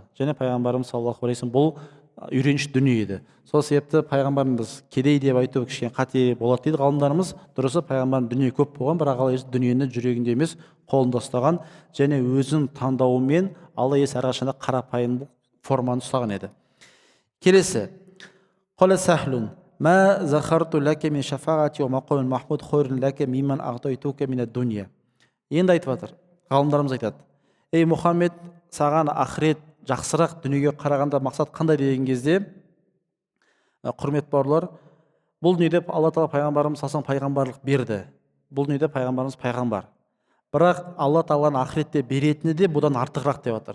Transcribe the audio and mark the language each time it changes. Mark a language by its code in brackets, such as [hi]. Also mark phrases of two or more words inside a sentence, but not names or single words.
[kk] Және пайғамбарымыз [ar] صلى الله عليه وسلم [kk] бұл үйреншікті дүние еді. Сол себепті пайғамбарымыз кедей деп айту кішкене қате болады дейді ғалымдарымыз. Дұрысы, пайғамбардың дүние көп болған, бірақ Алла елшісі дүниені жүрегінде емес қолында ұстаған, және өзінің таңдауымен Алла елшісі әрқашанда қарапайым форманы ұстаған еді. Келесі, [ar] قال سهل ما ذكرت لك من شفاعتي ومقام المحمود خير لك ممن أعطيتك من الدنيا. [kk] Енді айтып жатыр, ғалымдарымыз айтады, ей Мұхаммед, саған ақырет жақсырақ дүниеге қарағанда мақсат қандай деген кезде, құрметті бауырлар, бұл дүниеде Алла тағала пайғамбарымыз салсан пайғамбарлық берді. Бұл дүниеде пайғамбарымыз пайғамбар. Бірақ Алла тағаланың ақыретте беретіні де бұдан артығырақ деп жатыр.